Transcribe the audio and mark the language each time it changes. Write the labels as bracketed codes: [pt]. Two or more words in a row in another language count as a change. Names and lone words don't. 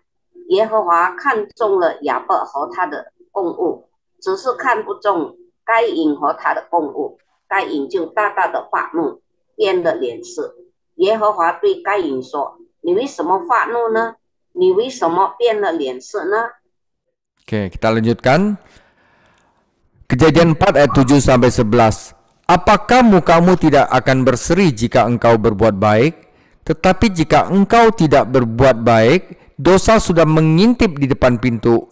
[zh] 耶和华看中了亚伯和他的供物，只是看不中该隐和他的供物。该隐就大大的发怒，变了脸色。耶和华对该隐说：你为什么发怒呢？你为什么变了脸色呢？ [id] Oke, kita lanjutkan. Kejadian 4 ayat 7 sampai 11. Apakah mukamu tidak akan berseri jika engkau berbuat baik? Tetapi jika engkau tidak berbuat baik, dosa sudah mengintip di depan pintu.